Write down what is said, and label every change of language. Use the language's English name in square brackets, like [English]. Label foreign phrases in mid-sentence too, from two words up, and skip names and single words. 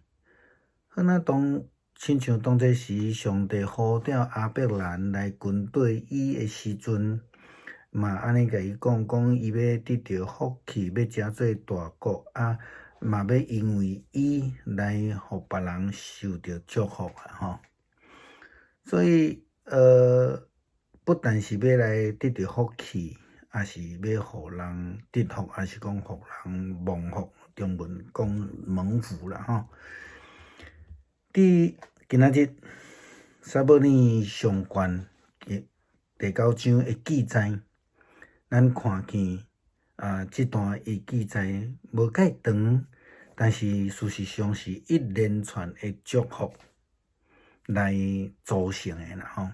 [Min Nan Chinese] 好，亲像当初时，上帝呼召亚伯兰来军队伊的时阵，嘛安尼甲伊讲伊要得到福气，要成做大国嘛要因为伊来互别人受到祝福吼。所以不但是要来得到福气，也是要互人得福，也是讲互人蒙福。中文讲蒙福啦吼。今仔日撒母耳上卷第9章的记载，咱看见这段的记载无介长，但是事实上是一连串的祝福来组成的啦吼。